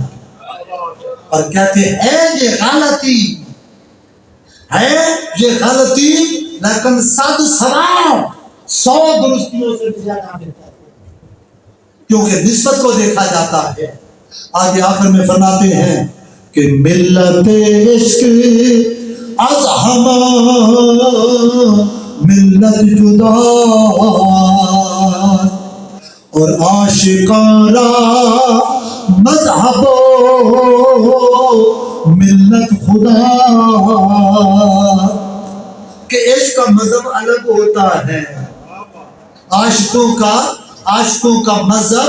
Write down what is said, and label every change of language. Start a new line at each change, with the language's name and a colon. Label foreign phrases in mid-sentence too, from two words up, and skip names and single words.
Urdu: اور کہتے ہیں یہ غلطی ہے، یہ غلطی، لیکن 100 درستیوں سے بھی زیادہ بہتر ہے، کیونکہ نسبت کو دیکھا جاتا ہے۔ آگے آخر میں فرماتے ہیں کہ
Persian: ملت عشق از ہما ملت جدا، اور عاشقان را مذہب ملت خدا،
Urdu: کہ عشق کا مذہب الگ ہوتا ہے، عاشقوں کا مذہب،